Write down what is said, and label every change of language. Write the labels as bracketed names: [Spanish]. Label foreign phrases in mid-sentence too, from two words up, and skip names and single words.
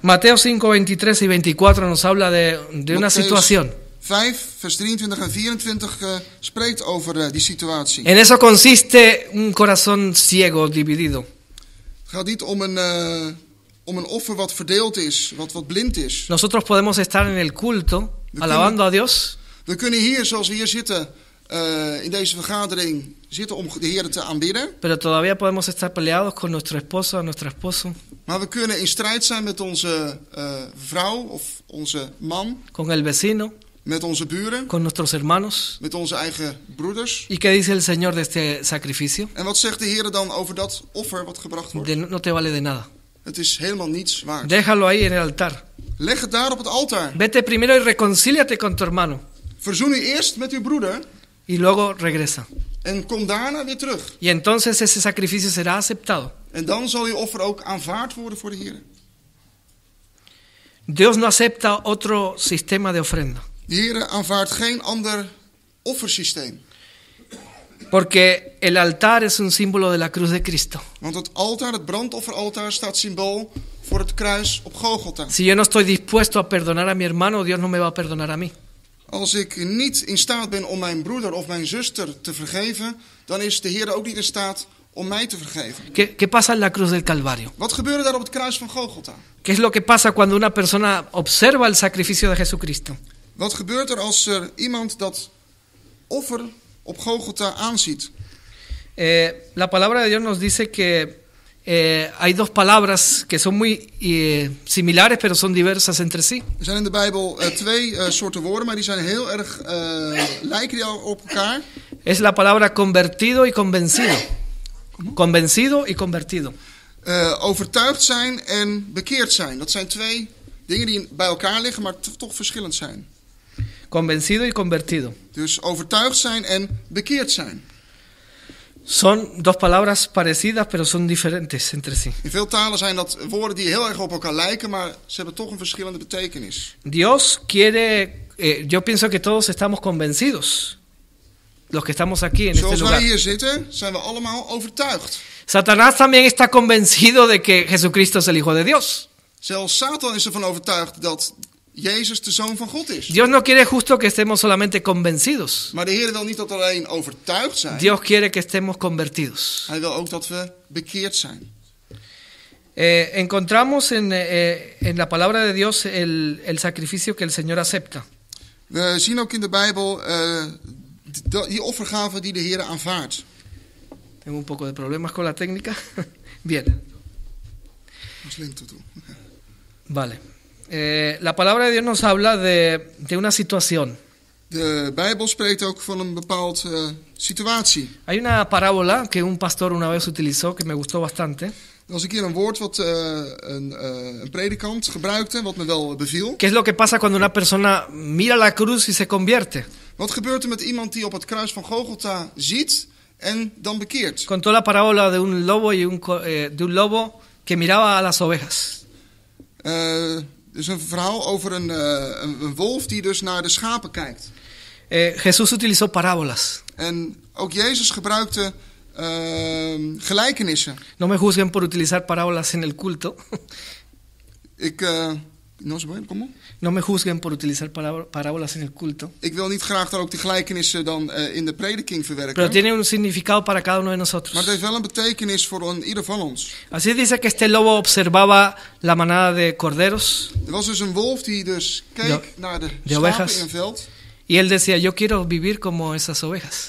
[Spanish] Mateo 5, 23 y 24 nos habla de una situación. 5, [Dutch] vers 23 en 24 spreekt over die situatie. [Spanish] En eso consiste un corazón ciego, dividido. [Dutch] Het gaat niet om een offer wat verdeeld is, wat blind is. [Spanish] Nosotros podemos estar en el culto, alabando a Dios. [Dutch] We kunnen hier, zoals we hier zitten, in deze vergadering zitten om de Heer te aanbidden. [Spanish] Pero todavía podemos estar peleados con nuestro esposo o nuestro esposo. [Dutch] Maar we kunnen in strijd zijn met onze vrouw of onze man. [Spanish] Con el vecino. [Dutch] Met onze buren. [Spanish] Con nuestros hermanos. [Dutch] Met onze eigen broeders. [Spanish] ¿Y qué dice el Señor de este sacrificio? [Dutch] En wat zegt de Heer dan over dat offer wat gebracht wordt? [Spanish] No te vale de nada. [Dutch] Het is helemaal niets waard. [Spanish] Déjalo ahí en el altar. [Dutch] Leg het daar op het altaar. [Spanish] Vete primero y reconcíliate con tu hermano. [Dutch] Verzoen u eerst met uw broeder. [Spanish] Y luego regresa. [Dutch] En kom daarna weer terug. [Spanish] Y entonces ese sacrificio será aceptado. [Dutch] En dan zal uw offer ook aanvaard worden voor de Heer. [Spanish] Dios no acepta otro sistema de ofrenda. [Dutch] De Heer aanvaardt geen ander offersysteem. [Spanish] Porque el altar es un símbolo de la cruz de Cristo. [Dutch] Want het altaar, het brandofferaltaar, staat symbool voor het kruis op Golgotha. [Spanish] Si yo no estoy dispuesto a perdonar a mi hermano, Dios no me va a perdonar a mí. [Dutch] Als ik niet in staat ben om mijn broeder of mijn zuster te vergeven, dan is de Heer ook niet in staat om mij te vergeven. [Spanish] ¿Qué pasa en la cruz del Calvario? [Dutch] Wat gebeurde daar op het kruis van Golgotha? [Spanish] ¿Qué es lo que pasa cuando una persona observa el sacrificio de Jesucristo? [Dutch] Wat gebeurt er als er iemand dat offer op Golgotha aanziet? [Spanish] La palabra de Dios nos dice que hay dos palabras que son muy similares, pero son diversas entre sí. [Dutch] Er zijn in de Bijbel twee soorten woorden, maar die zijn heel erg lijken die op elkaar. [Spanish] Es la palabra convertido y convencido. Convencido y convertido. [Dutch] Overtuigd zijn en bekeerd zijn. Dat zijn twee dingen die bij elkaar liggen, maar toch verschillend zijn. [Spanish] Convencido y convertido. [Dutch] Dus overtuigd zijn en bekeerd zijn. [Spanish] Son dos palabras parecidas, pero son diferentes entre sí. [Dutch] In veel talen zijn dat woorden die heel erg op elkaar lijken, maar ze hebben toch een verschillende betekenis. [Spanish] Dios quiere, yo pienso que todos estamos convencidos, los que estamos aquí en este [Dutch] Zoals wij [Spanish] lugar. [Dutch] hier zitten, zijn we allemaal overtuigd. [Spanish] Satanás también está convencido de que Jesucristo es el Hijo de Dios. [Dutch] Zelfs Satan is ervan overtuigd dat Jezus de Zoon van God is. [Spanish] Dios no quiere justo que estemos solamente convencidos. [Dutch] Maar de Heer wil niet dat we alleen overtuigd zijn. [Spanish] Dios quiere que estemos convertidos. [Dutch] Hij wil ook dat we bekeerd zijn. [Spanish] Encontramos en la palabra de Dios el sacrificio que el Señor acepta. [Dutch] We zien ook in de Bijbel die offergave die de Heer aanvaardt. [Spanish] Tengo un poco de problemas con la técnica. Bien, [Dutch] Dat is lento toe. [Spanish] vale. La palabra de Dios nos habla de una situación. [Dutch] De Bijbel spreekt ook van een bepaald situatie. [Spanish] Hay una parábola que un pastor una vez utilizó que me gustó bastante. [Dutch] Er was een keer een woord wat een predikant gebruikte, wat me wel beviel. [Spanish] ¿Qué es lo que pasa cuando una persona mira la cruz y se convierte? [Dutch] Wat gebeurt er met iemand die op het kruis van Golgotha ziet en dan bekeert? [Spanish] Contó la parábola de un lobo de un lobo que miraba a las ovejas. [Dutch] Er is een verhaal over een wolf die dus naar de schapen kijkt. [Spanish] Jesús utilizó parábolas. [Dutch] En ook Jezus gebruikte gelijkenissen. [Spanish] No me juzguen por utilizar parábolas en el culto. No me juzguen por utilizar parábolas en el culto. [Dutch] Ik wil niet graag daar ook die gelijkenissen dan in de prediking [Spanish] Pero [Dutch] verwerken. [Spanish] tiene un significado para cada uno de [Dutch] Maar [Spanish] nosotros. [Dutch] het heeft wel een betekenis voor ieder van ons. [Spanish] Así dice que este lobo observaba la manada de corderos [Dutch] Er was dus een wolf die dus keek naar de schapen [Spanish] ovejas. [Dutch] in een veld. [Spanish] y él decía, yo quiero vivir como esas ovejas.